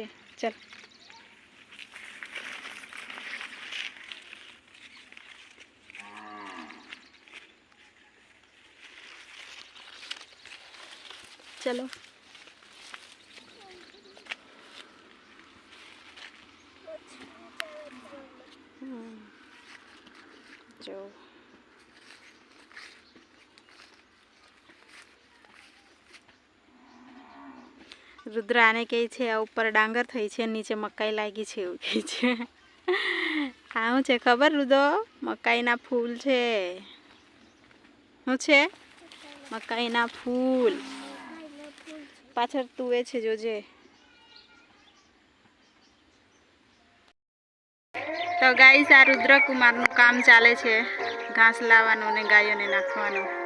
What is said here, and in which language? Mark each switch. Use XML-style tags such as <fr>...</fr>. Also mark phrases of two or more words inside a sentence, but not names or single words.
<gu>ચલ ચલો જો રુદ્ર આને કહી છે આ ઉપર ડાંગર થઈ છે, નીચે મકાઈ લાગી છે એવું કહી છે। આ છે ખબર રુદ્ર? મકાઈ ના ફૂલ છે। શું છે? મકાઈના ફૂલ પાછળ તુવે છે જોજે। તો ગાઈસ આ રુદ્ર કુમારનું કામ ચાલે છે, ઘાસ લાવવાનું ને ગાયોને નાખવાનું।</gu>